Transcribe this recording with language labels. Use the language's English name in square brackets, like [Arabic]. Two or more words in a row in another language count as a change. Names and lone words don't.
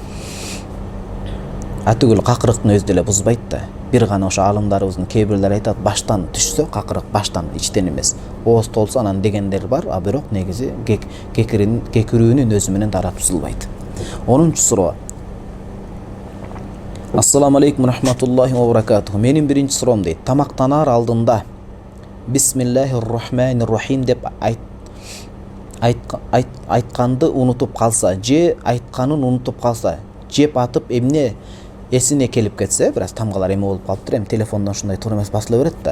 [Kyrgyz] Атүгүл какырыктын өзү деле бузбайт да. Бир гана ошо алымдарыбыздын кээ бирлери айтат, баштан түшсө какырык баштан, ичтен эмес. Ооз толсо анан дегендер бар, бирок негизи кекирүүнүн өзү менен даарат бузулбайт. 10-чу суроо. [Arabic] السلام عليكم ورحمة الله وبركاته. [Kyrgyz] Менин биринчи суроом дейт. Тамактанаар алдында [Arabic] بسم الله الرحمن الرحيم [Kyrgyz] деп айтканды унутуп калса, же айтканын унутуп калса, жеп атып эмне эсине келип кетсе, бираз тамгалар эме болуп калыптыр, эми телефондон ушундай туура эмес басыла берет да.